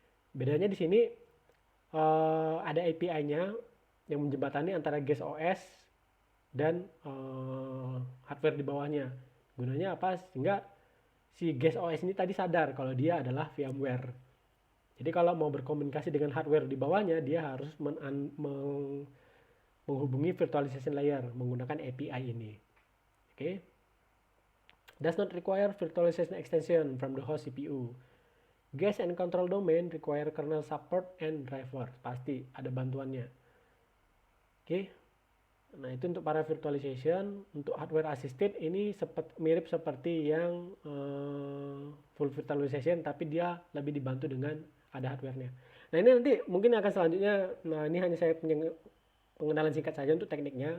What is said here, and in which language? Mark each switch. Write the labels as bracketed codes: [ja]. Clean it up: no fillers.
[id] Bedanya di sini ada API-nya yang menjembatani antara guest OS dan hardware di bawahnya. Gunanya apa? Sehingga si guest OS ini tadi sadar kalau dia adalah VMware. Jadi kalau mau berkomunikasi dengan hardware di bawahnya, dia harus menghubungi virtualization layer menggunakan API ini. Oke. [en] Does not require virtualization extension from the host CPU. Guest and control domain require kernel support and driver. [id] Pasti ada bantuannya. Oke. Nah, itu untuk para virtualization. Untuk hardware assisted ini mirip seperti yang full virtualization, tapi dia lebih dibantu dengan ada hardware-nya. Nah, ini nanti mungkin akan selanjutnya. Nah, ini hanya saya pengenalan singkat saja untuk tekniknya.